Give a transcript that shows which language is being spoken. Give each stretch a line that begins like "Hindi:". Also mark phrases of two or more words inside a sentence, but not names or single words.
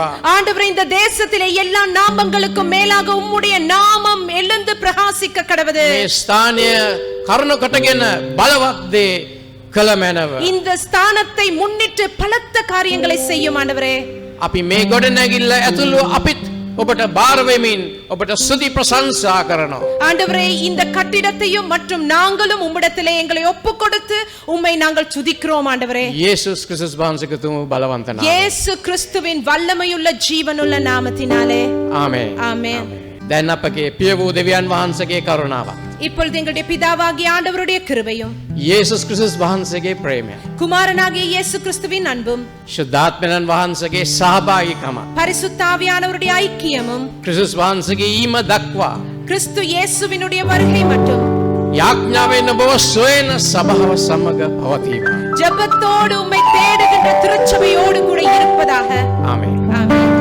Tamil: ஆண்டவரே, இந்த தேசத்திலே எல்லா நாமங்களுக்கும் மேலாக உம்முடைய நாமம் எழுந்து பிரகாசிக்க கடவுது.
Sinhala: මේ ස්ථානය කරුණ කොටගෙන බලවත් දේ කළ මැනව.
Tamil: இந்த ஸ்தானத்தை முன்னிட்டு பலத்த காரியங்களை செய்யும் ஆண்டவரே.
Sinhala: අපි මේ ගොඩනැගිල්ල ඇතුළු අපිත් ඔබට බාර වෙමින් ඔබට ස්තුති ප්‍රශංසා කරනවා.
Tamil: ஆண்டவரே, இந்த கட்டிடத்தையும் மற்றும் நாங்களும் உம்மிடத்திலே எங்களை ஒப்புக் கொடுத்து உம்மை நாங்கள் துதிக்கிறோம் ஆண்டவரே.
Sinhala: යේසුස් ක්‍රිස්තුස් වහන්සේගේ තුමු බලවන්ත නාමයෙන්.
Tamil: இயேசு கிறிஸ்துவின் வல்லமையுள்ள ஜீவனுள்ள நாமத்தினாலே
Sinhala: ආමේන්.
Tamil: ஆமென்.
Sinhala: දැන් අපගේ පිය වූ දෙවියන් වහන්සේගේ කරුණාව.
Tamil: இப்பொழுது எங்களுடைய பிதாவாகிய ஆண்டவருடைய கிருபையும்
Sinhala: යේසුස් ක්‍රිස්තුස් වහන්සේගේ ප්‍රේමය.
Tamil: குமாரனாகிய இயேசு கிறிஸ்துவின் அன்பும்
Sinhala: ශුද්ධාත්මයන් වහන්සේගේ සහභාගීකම.
Tamil: பரிசுத்த ஆவியானவருடைய ஐக்கியமும்
Sinhala: ක්‍රිස්තුස් වහන්සේගේ ඊම දක්වා
Tamil: கிறிஸ்து இயேசுவினுடைய வருகை மட்டும்
Sinhala: යාඥාවෙන් ඔබව සොයන සභාව සමග පවතිවා.
Tamil: ஜெபத்தோடு உம்மை தேடுகின்ற திருச்சபையோடு கூட இருப்பதாக.
Sinhala: ආමේන්.
Tamil: ஆமென்.